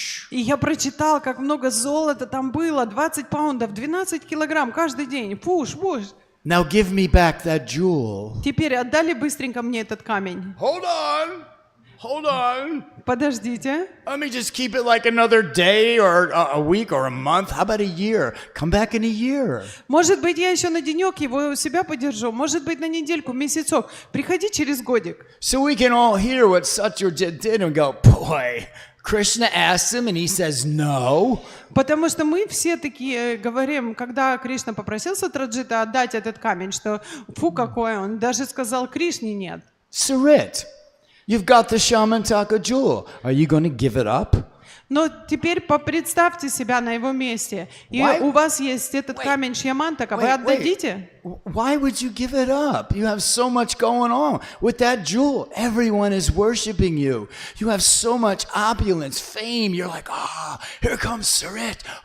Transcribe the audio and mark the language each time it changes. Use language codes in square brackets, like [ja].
[ru] И я прочитал, как много золота там было. 20 паундов, 12 килограмм каждый день. Пуш. [en] Now give me back that jewel. [ru] Теперь отдали быстренько мне этот камень. [en] Hold on. [ru] Подождите. [en] Let me just keep it like another day or a week or a month. How about a year? Come back in a year. [ru] Может быть, я еще на денек его у себя подержу. Может быть, на недельку, месяцок. Приходи через годик. [en] So we can all hear what Satyajit did and go, boy, Krishna asks him and he says no. [ru] Потому что мы все такие говорим, когда Кришна попросил Сатраджита отдать этот камень, что фу, какой он. Даже сказал Кришне нет. [en] Sarit, you've got the Shamantaka jewel. Are you going to give it up? [ru] Но теперь представьте себя на его месте. И [en] Why? [ru] у вас есть этот камень Шьямантака. Вы отдадите? [en] Why would you give it up? You have so much going on. With that jewel, everyone is worshiping you. You have so much opulence, fame. You're like, here comes Sarit.